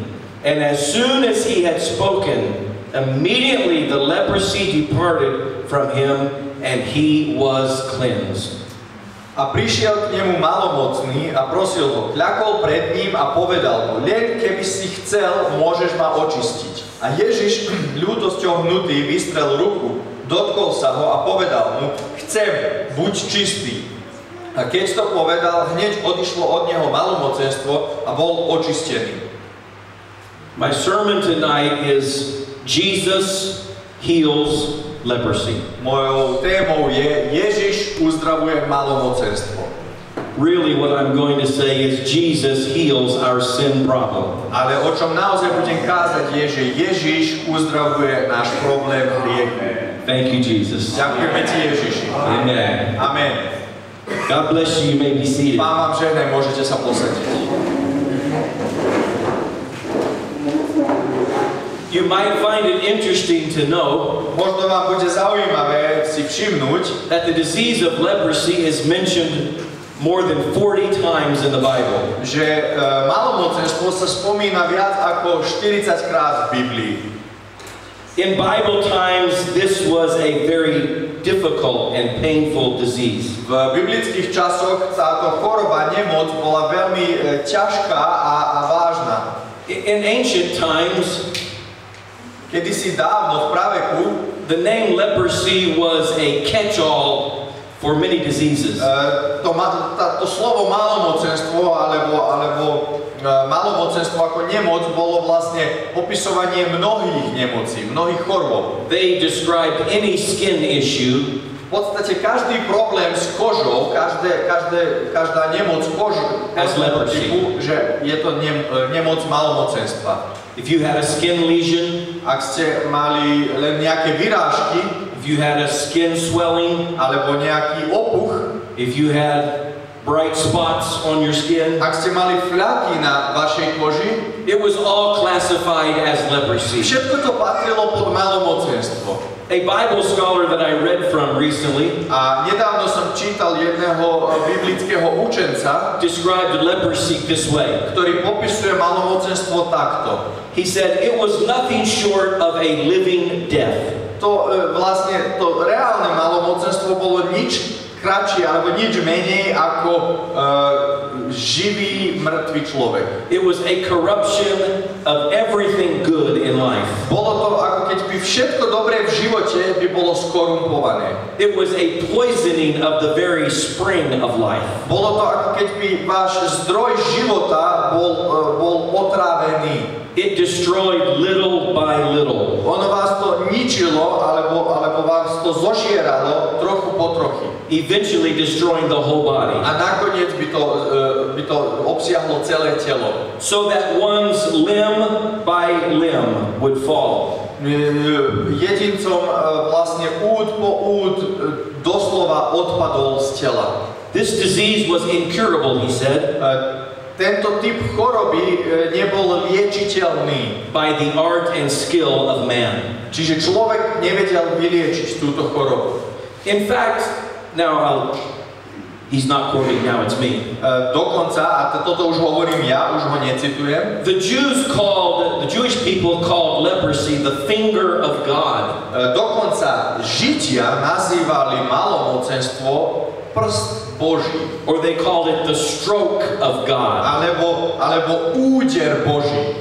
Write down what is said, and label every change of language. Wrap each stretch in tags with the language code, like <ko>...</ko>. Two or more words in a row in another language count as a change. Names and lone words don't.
<en>And as soon as he had spoken, immediately the leprosy departed from him, and he was cleansed.</en> <sk>A prišiel k nemu malomocný a prosil ho, kľakol pred ním a povedal mu, len keby si chcel, môžeš ma očistiť. A Ježiš, ľútosťou hnutý, vystrel ruku, dotkol sa ho a povedal mu, chcem, buď čistý. A keď to povedal, hneď odišlo od neho malomocenstvo a bol očistený.</sk> <en>My sermon tonight is Jesus heals leprosy.</en> <sk>Mojou témou je Ježiš uzdravuje malomocenstvo.</sk> <en>Really what I'm going to say is Jesus heals our sin problem.</en> <sk>Ale o čom naozaj budem kázať je, že Ježiš uzdravuje náš problém hriechu.</sk> <en>Thank you, Jesus.</en> <sk>Ďakujeme ti, Ježiši.</sk> <en>Amen.</en> <sk>Amen.</sk> <en>God bless you. You may be seated.</en> <sk>Pán vám žehnaj, môžete sa posadiť.</sk> <en>You might find it interesting to know</en> <sk>Možno vám bude zaujímavé si všimnúť,</sk> <en>that the disease of leprosy is mentioned more than 40 times in the Bible.</en> <sk>že malomocenstvo sa spomína viac ako 40 krát v Biblii.</sk> <en>In Bible times, this was a very difficult and painful disease.</en> <sk>V biblických časoch táto choroba, nemoc, bola veľmi ťažká a vážna.</sk> <en>In ancient times,</en> <sk>Kedysi dávno v praveku</sk> <en>the name leprosy was a catch-all for many diseases.</en> <sk>to slovo malomocenstvo alebo malomocenstvo ako nemoc bolo vlastne opisovanie mnohých nemocí, mnohých chorôb.</sk> <en>They described any skin issue</en> <sk>V podstate každý problém s kožou, každá nemoc kožu typu, že je to nemoc malomocenstva.</sk> <en>if you had a skin lesion,</en> <sk>Ak ste mali len nejaké vyrážky,</sk> <en>if you had a skin swelling,</en> <sk>alebo nejaký opuch,</sk> <en>if you had bright spots on your skin,</en> <sk>ak ste mali fľaky na vašej koži,</sk> <en>it was all classified as leprosy.</en> <sk>všetko to patrilo pod malomocenstvo.</sk> <en>A Bible scholar that I read from recently</en> <sk>A nedávno som čítal jedného biblického učenca,</sk> <en>described leprosy this way.</en> <sk>ktorý popisuje malomocenstvo takto.</sk> <en>He said it was nothing short of a living death.</en> <sk>To reálne malomocenstvo bolo nič kratšie alebo nič menej ako živý mŕtvy človek.</sk> <en>It was a corruption of everything good in life.</en> <sk>Bolo to ako keď by všetko dobré v živote by bolo skorumpované.</sk> <en>It was a poisoning of the very spring of life.</en> <sk>Bolo to ako keď by váš zdroj života bol otrávený.</sk> <en>It destroyed little by little.</en> <sk>Ono vás to ničilo, alebo vás to zožieralo trochu po trochy.</sk> <en>Eventually destroying the whole body.</en> <sk>A nakoniec by to obsiahlo celé telo.</sk> <en>So that one's limb by limb would fall.</en> <sk>Jedincom vlastne úd po úd doslova odpadol z tela.</sk> <en>This disease was incurable, he said,</en> <sk>Tento typ choroby nebol liečiteľný.</sk> <en>by the art and skill of man.</en> <sk>Čiže človek nevedel vyliečiť túto chorobu.</sk> <en>In fact, he's not quoting now, it's me.</en> <sk>Dokonca, a toto už hovorím ja, už ho necitujem,</sk> <en>The Jewish people called leprosy the finger of God.</en> <sk>dokonca Židia nazývali malomocenstvo prst Boží.</sk> <en>Or they called it the stroke of God.</en> <sk>Alebo úder Boží.</sk>